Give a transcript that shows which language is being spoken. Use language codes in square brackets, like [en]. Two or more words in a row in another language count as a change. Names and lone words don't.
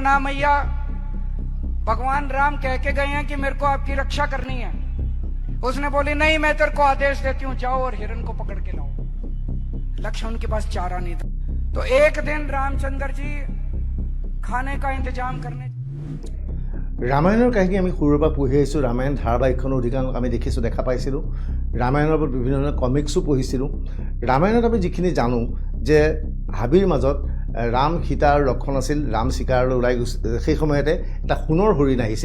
[hi] लक्ष्मण बोला ना मैया, भगवान राम कह के गए हैं कि मेरे को आपकी रक्षा करनी है। उसने बोली नहीं, मैं तेरे को आदेश देती हूं, जाओ और हिरण को पकड़ के लाओ। लक्ष्मण के पास चारा नहीं था, तो एक दिन रामचंद्र जी खाने का इंतजाम करने। [as] ৰামায়ণৰ কাহিনী আমি সৰুৰে পৰা পঢ়ি আহিছোঁ। ৰামায়ণ ধাৰাবাহিকখনৰ অধিকাংশ আমি দেখিছোঁ, দেখা পাইছিলোঁ। ৰামায়ণৰ ওপৰত বিভিন্ন ধৰণৰ কমিক্সো পঢ়িছিলোঁ। ৰামায়ণত আমি যিখিনি জানো যে হাবিৰ মাজত ৰাম, সীতা আৰু লক্ষ্মণ আছিল। ৰাম চিকাৰলৈ ওলাই গৈছিল, সেই সময়তে এটা সোণৰ হৰিণ আহিছিল।